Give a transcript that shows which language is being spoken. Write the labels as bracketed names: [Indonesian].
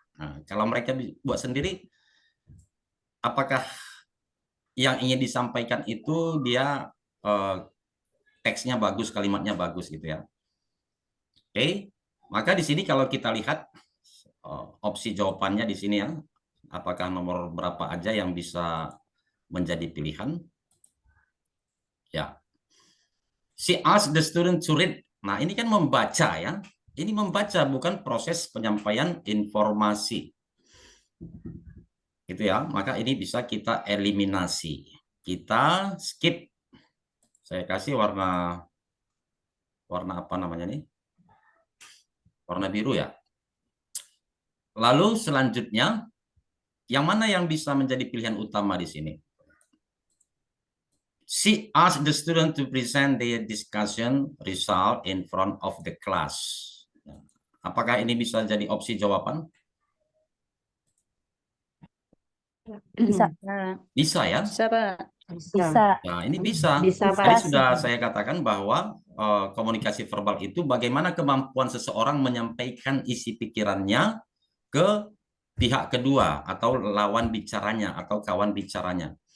[Indonesian] Nah, kalau mereka buat sendiri, apakah yang ingin disampaikan itu dia teksnya bagus, kalimatnya bagus gitu ya. Oke, maka di sini kalau kita lihat opsi jawabannya di sini ya, apakah nomor berapa aja yang bisa menjadi pilihan? [English] Ya, she asked the student to read. [Indonesian] Nah, ini kan membaca ya. Ini membaca, bukan proses penyampaian informasi. Gitu ya. Maka ini bisa kita eliminasi. Kita skip. Saya kasih warna apa namanya nih? Warna biru ya. Lalu selanjutnya, yang mana yang bisa menjadi pilihan utama di sini? [English] She asked the student to present their discussion result in front of the class. [Indonesian] Apakah ini bisa jadi opsi jawaban? Bisa. Bisa ya? Bisa, Pak. Bisa. Nah, ini bisa. Bisa, Pak. Tadi sudah saya katakan bahwa komunikasi verbal itu bagaimana kemampuan seseorang menyampaikan isi pikirannya ke pihak kedua atau lawan bicaranya atau kawan bicaranya.